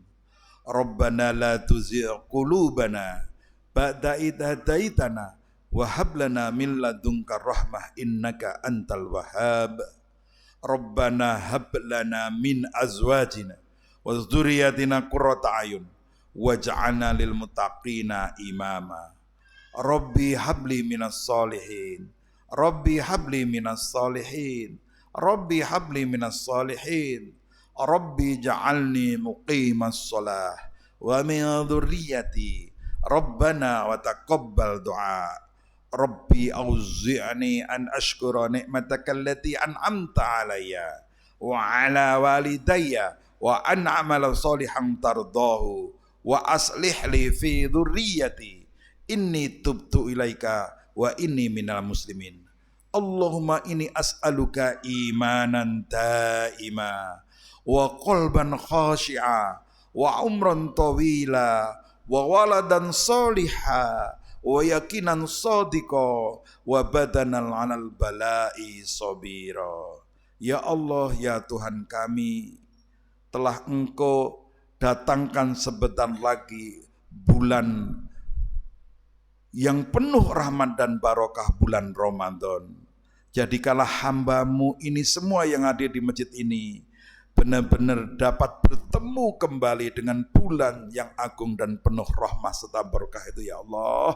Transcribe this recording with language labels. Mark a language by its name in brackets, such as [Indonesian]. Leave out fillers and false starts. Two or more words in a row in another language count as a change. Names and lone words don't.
[Arabic] ربنا لا تزغ قلوبنا بعد إذ هديتنا وهب لنا من لدنك رحمة إنك أنت الوهاب. ربنا هب لنا من أزواجنا وذرياتنا قرة أعين واجعلنا للمتقين إماما. رب هب لي من الصالحين. رب هب لي من الصالحين رب هب لي من الصالحين. رب اجعلني مقيم الصلاة ومن ذريتي. ربنا وتقبل دعاء. رب أوزعني أن أشكر نعمتك التي أنعمت علي وعلى والدي وأن أعمل صالحا ترضاه وأصلح لي في ذريتي إني تبت إليك وإني من المسلمين. اللهم إني أسألك إيمانا دائما وقلبا خاشعا وعمرا طويلا وولدا صالحا ويقينا صادقا وبدنا على البلاء صابرا. يا الله, [Indonesian] ya Tuhan kami, telah Engkau datangkan sebentar lagi bulan yang penuh rahmat dan barokah, bulan Ramadan. Jadikanlah hamba-Mu ini semua yang ada di masjid ini benar-benar dapat bertemu kembali dengan bulan yang agung dan penuh rahmat serta berkah itu, [Arabic] يا الله.